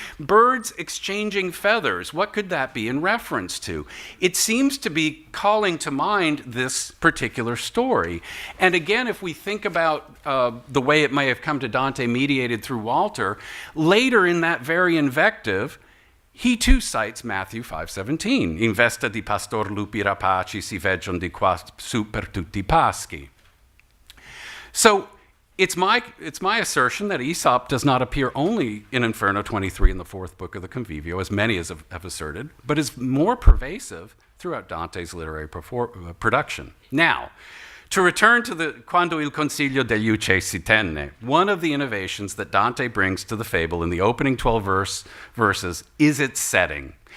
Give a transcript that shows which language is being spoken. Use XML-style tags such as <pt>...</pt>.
<en>Birds exchanging feathers, what could that be in reference to? It seems to be calling to mind this particular story. And again, if we think about the way it may have come to Dante mediated through Walter, later in that very invective, he too cites Matthew 5:17.</en> <it>In vesta di pastor lupi rapaci si veggion di qua su per tutti paschi.</it> <en>So it's my assertion that Aesop does not appear only in Inferno 23 in the fourth book of the Convivio, as many as have asserted, but is more pervasive throughout Dante's literary production. Now, to return to the Quando il consiglio degli ucce si tenne, one of the innovations that Dante brings to the fable in the opening 12 verses is its setting.</en>